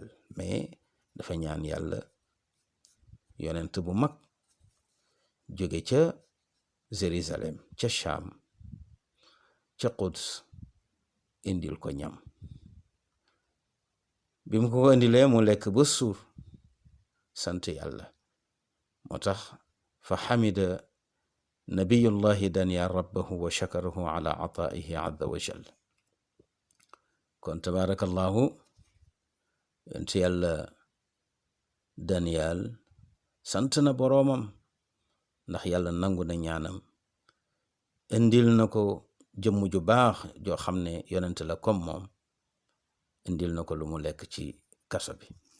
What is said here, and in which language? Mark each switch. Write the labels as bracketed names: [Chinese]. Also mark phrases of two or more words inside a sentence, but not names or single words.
[Wolof] mais dafa ñaan yàlla yonent bu mag jóge ca Jérusalem, ca Sham, ca Quds, indil ko ñam. bi mu ko indilee mu lekk ba suur, sant yàlla. moo tax fa [Arabic] حمد نبي الله دانيال ربه وشكره على عطائه عز وجل. [Wolof] kon tabarakallahu yonent yàlla Daniel sant na boroomam ndax yàlla nangu na ñaanam indil na ko jëmm ju baax joo xam ne yonent la comme moom indil na ko lu mu lekk ci kaso bi.